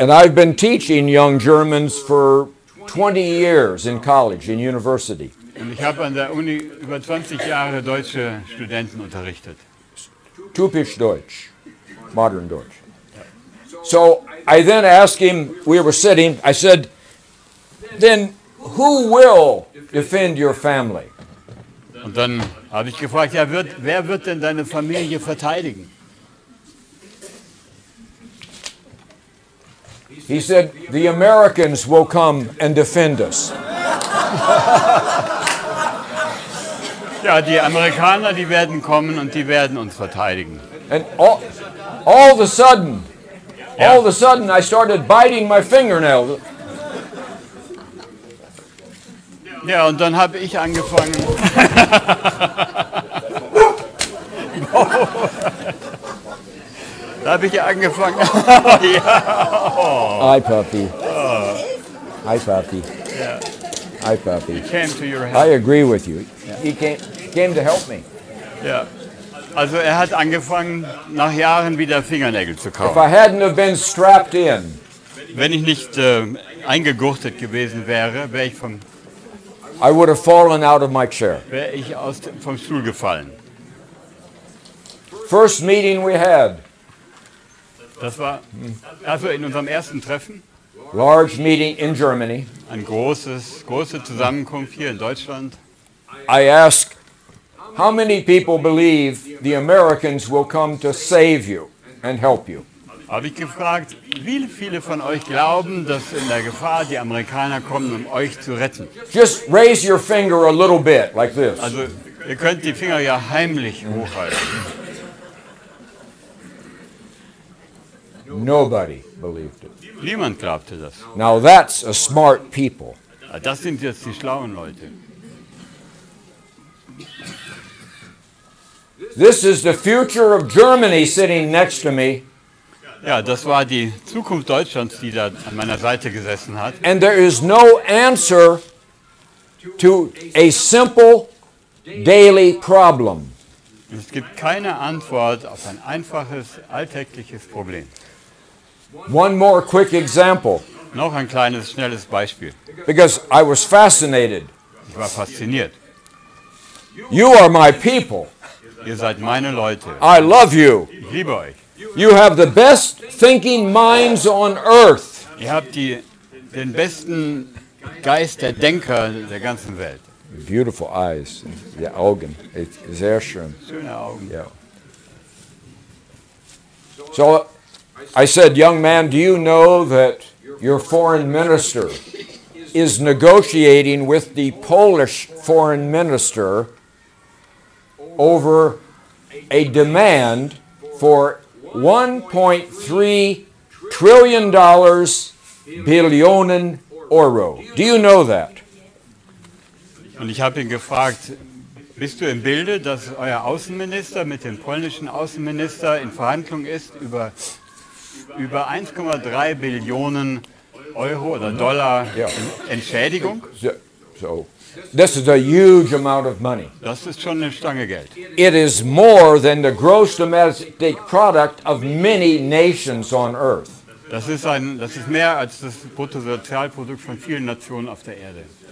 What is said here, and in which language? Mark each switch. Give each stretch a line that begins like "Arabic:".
English: And I've been teaching young Germans for 20 years in college, in university.
German: Und ich habe an der Uni über 20 Jahre deutsche Studenten unterrichtet. Typisch Deutsch, modern Deutsch.
English: So I then asked him, we were sitting, I said, then who will defend your family?
German: Und dann habe ich gefragt, ja, wer wird denn deine Familie verteidigen?
English: He said, the Americans will come and defend us.
German: Ja, die Amerikaner, die werden kommen und die werden uns verteidigen.
English: And all of a sudden, I started biting my fingernails.
German: Ja, und dann habe ich angefangen. Da habe ich angefangen. Ja. Oh.
English: Hi, puppy. Hi, puppy. Yeah. Hi, puppy. Came to your help. I agree with you. He came to help me.
German: Ja. Also er hat angefangen, nach Jahren wieder Fingernägel zu
English: If
German: kauen.
English: I hadn't have been strapped in,
German: Wenn ich nicht eingegurtet gewesen wäre, wäre
English: I would have fallen out of my chair.
German: vom Stuhl gefallen.
English: First meeting we had,
German: Das war also in unserem ersten Treffen,
English: large meeting in Germany.
German: eine große Zusammenkunft hier in Deutschland.
English: I asked, how many people believe the Americans will come to save you and help you?
German: Habe ich gefragt, wie viele von euch glauben, dass in der Gefahr die Amerikaner kommen, um euch zu retten?
English: Just raise your finger a little bit, like this.
German: Also ihr könnt die Finger ja heimlich hochhalten.
English: Nobody believed it.
German: Niemand glaubte das.
English: Now that's a smart people.
German: Das sind jetzt die schlauen Leute.
English: This is the future of Germany sitting next to me.
German: Ja, das war die Zukunft Deutschlands, die da an meiner Seite gesessen hat.
English: And there is no answer to a simple daily problem.
German: Es gibt keine Antwort auf ein einfaches, alltägliches Problem.
English: One more quick example,
German: Noch ein kleines, schnelles Beispiel.
English: because I was fascinated.
German: Ich war fasziniert.
English: You are my people.
German: Ihr seid meine Leute.
English: I love you.
German: Ich liebe euch.
English: You have the best thinking minds on earth.
German: Ihr habt den besten Geist der Denker der ganzen Welt.
English: Beautiful eyes.
German: Die Augen. Sehr schön. Schöne Augen.
English: Yeah. So I said, young man, do you know that your foreign minister is negotiating with the Polish foreign minister over a demand for $1.3 trillion
German: Billionen Euro.
English: Do you know that?
German: Und ich habe ihn gefragt, bist du im Bilde, dass euer Außenminister mit dem polnischen Außenminister in Verhandlung ist über 1,3 Billionen Euro oder Dollar Entschädigung?
English: So this is a huge amount of money.
German: Das ist schon eine Stange Geld.
English: It is more than the gross domestic product of many nations on earth.
German: Das ist mehr als das Bruttosozialprodukt von vielen Nationen auf der Erde.